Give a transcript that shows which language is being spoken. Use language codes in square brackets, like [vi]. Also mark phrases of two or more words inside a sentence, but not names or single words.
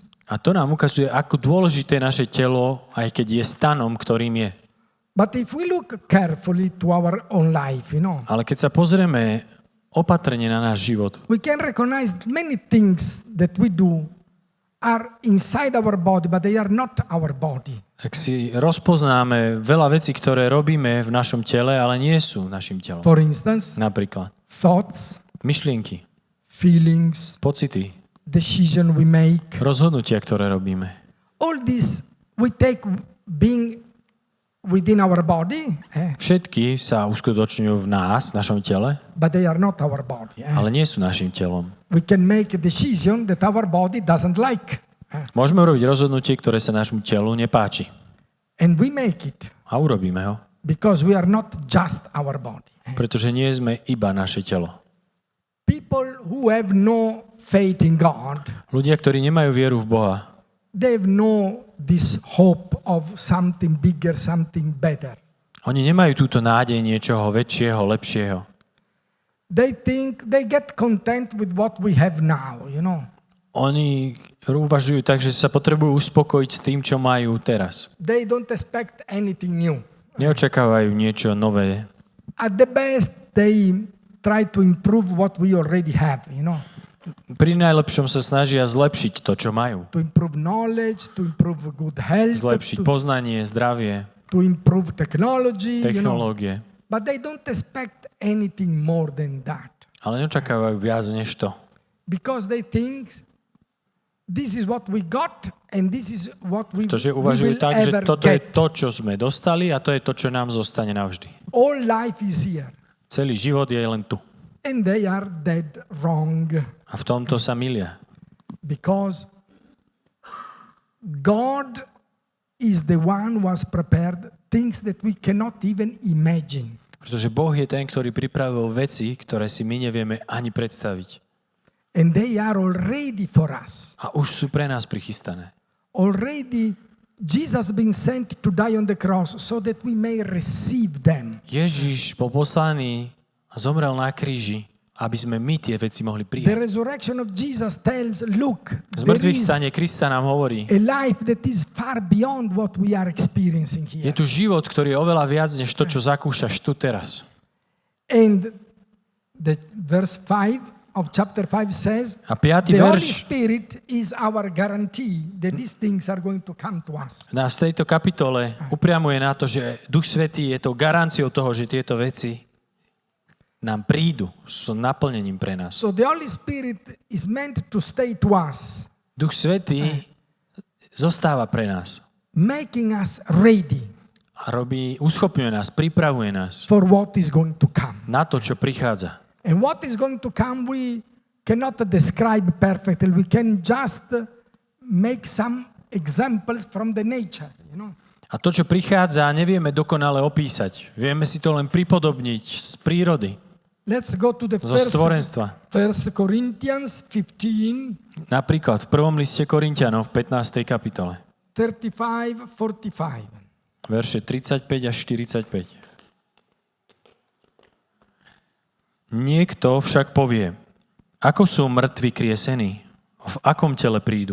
[sk] A to nám ukazuje, ako dôležité je naše telo, aj keď je stanom, ktorým je. [en] But if we look carefully to our own life, [sk] Ale keď sa pozrieme opatrne na náš život, [en] we can recognize many things that we do are inside our body, but they are not our body. [sk] ak si rozpoznáme veľa vecí, ktoré robíme v našom tele, ale nie sú našim telom. [en] For instance, [sk] Napríklad [en] thoughts, [sk] myšlienky, [en] feelings, [sk] pocity, [en] decision we make. [sk] rozhodnutia, ktoré robíme. [en] All this we take being within our body, [sk] Všetky sa uskutočňujú v nás, v našom tele, [en] but they are not our body. [sk] ale nie sú našim telom. [en] We can make a decision that our body doesn't like. [sk] Môžeme urobiť rozhodnutie, ktoré sa nášmu telu nepáči. [en] And we make it [sk] A urobíme ho, [en] because we are not just our body. [sk] pretože nie sme iba naše telo. [en] People who have no faith in God, [sk] Ľudia, ktorí nemajú vieru v Boha, [en] they have no this hope of something bigger, something better. [sk] oni nemajú túto nádej niečoho väčšieho, lepšieho. [en] They think they get content with what we have now, [sk] Oni uvažujú tak, že sa potrebujú uspokojiť s tým, čo majú teraz. [en] They don't expect anything new. [sk] Neočakávajú niečo nové. [en] At the best, they try to improve what we already have, [sk] Pri najlepšom sa snažia zlepšiť to, čo majú. [en] to improve knowledge, to improve good health, [sk] Zlepšiť poznanie, zdravie, [en] to improve technology, [sk] technológie. [en] But they don't expect anything more than that. [sk] Ale neočakávajú viac než to. [en] Because they think this is what we got and this is what we [sk] Pretože [en] will [sk] uvažujú tak, že [en] ever [sk] toto je [en] get. [sk] to, čo sme dostali a to je to, čo nám zostane navždy. [en] All life is here. [sk] Celý život je len tu. [en] And they are dead wrong. [sk] A v tomto sa milia. [en] Because God is the one who has prepared things that we cannot even imagine. [sk] Pretože Boh je ten, ktorý pripravil veci, ktoré si my nevieme ani predstaviť. [en] And they are already for us. [sk] A už sú pre nás prichystané. [en] Already Jesus been sent to die on the cross so that we may receive them. [sk] Ježiš bol poslaný a zomrel na kríži, aby sme my tie veci mohli [en] The [sk] prijať. [en] resurrection of Jesus tells, look, [sk] Z [en] there [sk] mŕtvych [en] is [sk] stane Krista nám hovorí, [en] a life that is far beyond what we are experiencing [sk] je [en] here. [sk] tu život, ktorý je oveľa viac, než to, čo zakúšaš tu teraz. [en] And the verse 5 of chapter 5 says, [sk] A 5. [en] the Holy [sk] verš [en] Spirit is our guarantee that these things are going to come to us. [sk] nás v tejto kapitole upriamuje na to, že Duch Svätý je to garanciou toho, že tieto veci nám prídu, sú naplnením pre nás. [en] So the Holy Spirit is meant to stay to us, [sk] Duch Svätý zostáva pre nás [en] making us ready [sk] a uschopňuje nás, pripravuje nás [en] for what is going to come. [sk] na to, čo prichádza. [en] And what is going to come, we cannot describe perfectly. We can just make some examples from the nature, you know. [sk] A to, čo prichádza, nevieme dokonale opísať. Vieme si to len pripodobniť z prírody, [en] Let's go to the [sk] zo stvorenstva. [en] 1 Corinthians 15, [sk] Napríklad v prvom liste Korinťanom v 15. kapitole. 35-45. Verše 35 až 45. Niekto však povie, ako sú mŕtvi kriesení, v akom tele prídu?